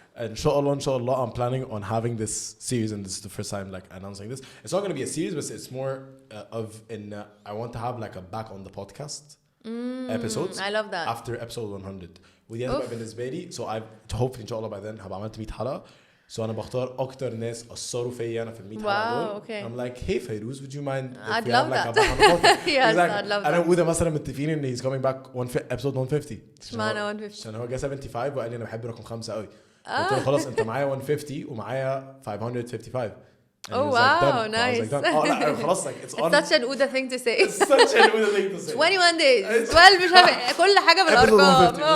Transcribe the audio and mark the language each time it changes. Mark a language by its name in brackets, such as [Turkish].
[English] And inshallah, I'm planning on having this series, and this is the first time like announcing this. It's not going to be a series, but it's more I want to have like a back on the podcast episodes. I love that. After episode 100. [Arabic] ودي هتبقى بالنسبة لي. [English] So hopefully inshallah by then [Arabic] هبقى عملت 100 حلقة. So أنا بختار أكتر ناس أثروا فيا أنا في 100 حلقة دول. [English] Okay. I'm like, hey Fayrouz, would you mind if I'd we love have like that. a back on the podcast? Yes, exactly. I'd love that. [Arabic] أنا وده مثلا متفقين إن [English] he's coming back episode 150. [Arabic] اشمعنى 150؟ عشان هو جا 75 وقال لي أنا بحب رقم 5 قوي. قلت له خلاص أنت معايا 150 ومعايا 555. [English] Oh wow, nice. [Arabic] لا خلاص [English] like it's on. It's such an Uda thing to say. It's such an Uda thing to say. 21 days. [Arabic] 12 مش عارف كل حاجة بالأرقام.